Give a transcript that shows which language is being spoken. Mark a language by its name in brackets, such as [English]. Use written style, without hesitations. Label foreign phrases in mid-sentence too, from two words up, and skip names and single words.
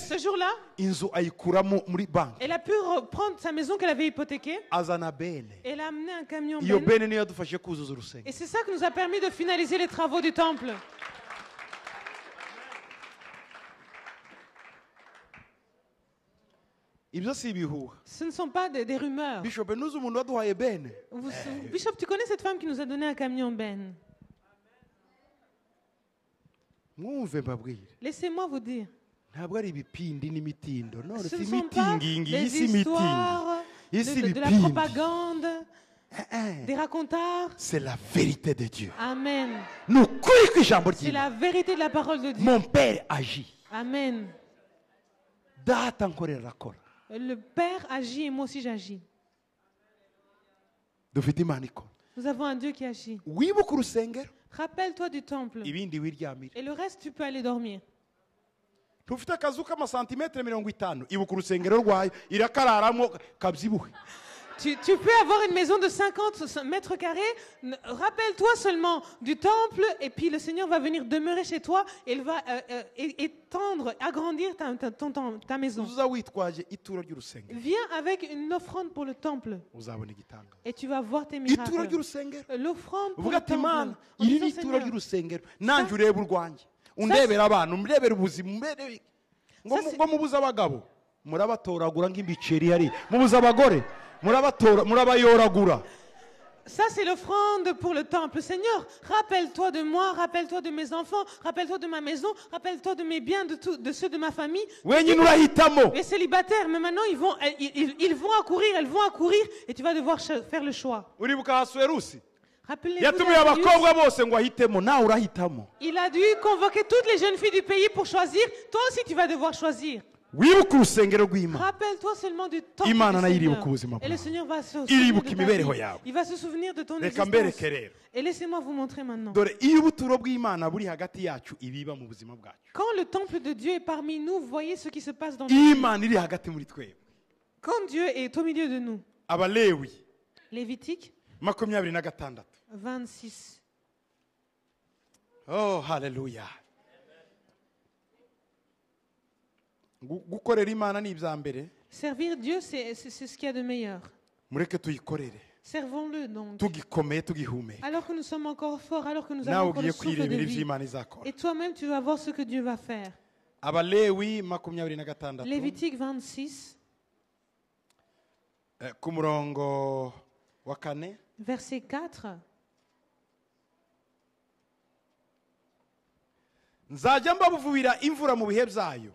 [French] Ce jour-là, [Kinyarwanda] inzu ayikuramo muri banki. [French] elle a pu reprendre sa maison qu'elle avait hypothéquée. [Kinyarwanda] Azana bene. [French] Et elle a amené un camion [Kinyarwanda] Iyo Ben. bene niyo yadufashije kuzuza urusengero. [French] Et c'est ça qui nous a permis de finaliser les travaux du temple. [Kinyarwanda] Ibyo si ibihuha. [French] Ce ne sont pas des rumeurs. [Kinyarwanda] Bishop nuzi umuntu waduhaye bene. [French] Bishop, tu connais cette femme qui nous a donné un camion Ben? [Kinyarwanda] Mwumve mbabwire. [French] Laissez-moi vous dire. [Kinyarwanda] Ntabwo ari ibipindi n'imitindo. None [French] Ce [Kinyarwanda] si [French] ne sont pas [Kinyarwanda] imitingingi, [French] des [Kinyarwanda] isi mitingi. [French] histoires, [Kinyarwanda] Isi [French] de la [Kinyarwanda] ibipindi. [French] propagande, des racontards. C'est la vérité de Dieu. Amen. [Kinyarwanda] Ni ukuri kw'ijambo [French] C'est [Kinyarwanda] ry'Imana. [French] la vérité de la parole de Dieu. Mon père agit. Amen. [Kinyarwanda] Data nkorera arakora. [French] Le Père agit et moi aussi j'agis. [Kinyarwanda] Dufite Imana ikora. [French] Nous avons un Dieu qui agit. [Kinyarwanda] Wibuka urusengero. [French] Rappelle-toi du temple. [Kinyarwanda] Ibindi wiryamire. [French] Et le reste, tu peux aller dormir. [Kinyarwanda] Tufite akazu k'amasantimetero 50. Ibuka urusengero rwayo. Irakararamo kabyibuhe. [French] Tu peux avoir une maison de 50 mètres carrés. Rappelle-toi seulement du temple et puis le Seigneur va venir demeurer chez toi et il va étendre, agrandir ta maison. [Kinyarwanda] Uza witwaje ituro ry'urusengero. [French] Viens avec une offrande pour le temple [Kinyarwanda] Uzabona igitanga. [French] et tu vas voir tes [Kinyarwanda] Ituro [French] miracles. [Kinyarwanda] ry'urusengero. [French] L'offrande pour [Kinyarwanda] Uvuga [French] le [Kinyarwanda] ati Imana, [French] temple. En [Kinyarwanda] iri [French] disant, [Kinyarwanda] ni ituro [French] Seigneur, [Kinyarwanda] ry'urusengero. Nanjye ureba urwanjye. Undebera abantu, undebera ubuzima, undebera ngo mubuze abagabo. Murabatoragura nk'ibiceri hari. Mubuze abagore. Murabayoragura. [French] ça c'est l'offrande pour le temple. Seigneur, rappelle-toi de moi, rappelle-toi de mes enfants, rappelle-toi de ma maison, rappelle-toi de mes biens, de ceux de ma famille. [Kinyarwanda] Wenyine urahitamo. [French] Les célibataires, mais maintenant ils vont accourir, elles vont accourir et tu vas devoir faire le choix. [Kinyarwanda] Uribuka Hasuerusi. [French] Rappelez-vous [Kinyarwanda] Yatumiye [French] d'Arius. [Kinyarwanda] abakobwa bose ngo ahitemo. Nawe urahitamo. [French] Il a dû convoquer toutes les jeunes filles du pays pour choisir. Toi aussi tu vas devoir choisir. [Kinyarwanda] Wibuka urusengero rw'Imana. [French] Rappelle-toi seulement du temple [Kinyarwanda] Imana [French] du [Kinyarwanda] nayo [French] Seigneur. [Kinyarwanda] iribuka ubuzima [French] Et [Kinyarwanda] bwawe. [French] le Seigneur va se [Kinyarwanda] Iribuka [French] souvenir de ta [Kinyarwanda] imibereho [French] vie. [Kinyarwanda] yawe. [French] Il va se souvenir de ton [Kinyarwanda] Reka [French] existence. [Kinyarwanda] mbereke rero. [French] Et laissez-moi vous montrer maintenant. [Kinyarwanda] Dore iyo ubuturo bw'Imana buri hagati yacu ibiba mu buzima bwacu. [French] Quand le temple de Dieu est parmi nous, voyez ce qui se passe dans nos vies. [Kinyarwanda] Imana iri hagati muri twebwe. [French] Quand Dieu est au milieu de nous. [Kinyarwanda] Abalewi [French] Lévitique [Kinyarwanda] 26. [French] 26. [Kinyarwanda] Oh, haleluya. Gukorera Imana ni ibya mbere. [French] Servir Dieu, c'est ce qu'il y a de meilleur. [Kinyarwanda] Mureke tuyikorere. [French] Servons-le donc. [Kinyarwanda] Tugikomeye tugihumeka. [French] Alors que nous sommes encore forts, alors que nous [Kinyarwanda] Nawe [French] avons encore [Kinyarwanda] ugiye [French] le souffle de [Kinyarwanda] kwirebera [French] vie. [Kinyarwanda] iby'Imana izakora. [French] Et toi-même, tu vas voir ce que Dieu va faire. [Kinyarwanda] Abalewi 26. [French] Lévitique 26, [Kinyarwanda] Ku murongo wa 4. [French] verset 4. [Kinyarwanda] Nzajya mbabuvubira imvura mu bihe byayo.